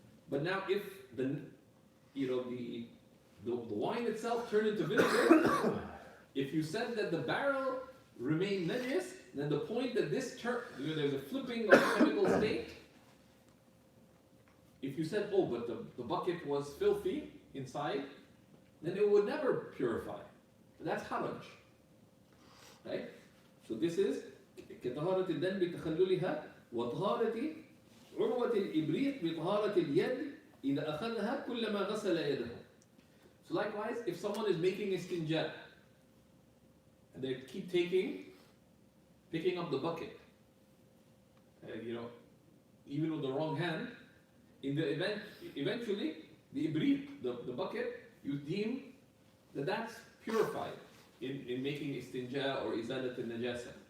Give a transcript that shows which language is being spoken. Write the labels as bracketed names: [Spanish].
[English] But now if the wine itself turned into vinegar, if you said that the barrel remained najis, then the point that this there's a flipping of chemical state. If you said, oh, but the bucket was filthy inside, then it would never purify. That's haraj. Right? So this is [Arabic] كطهارة الدم بتخللها وطهارة عروة الإبريق بطهارة اليد إذا أخذها كلما غسل يده. [English] So likewise, if someone is making istinja, and they keep picking up the bucket, even with the wrong hand, in the event, eventually, the ibriq, the bucket, you deem that that's purified in making istinja or izalat al-najasa.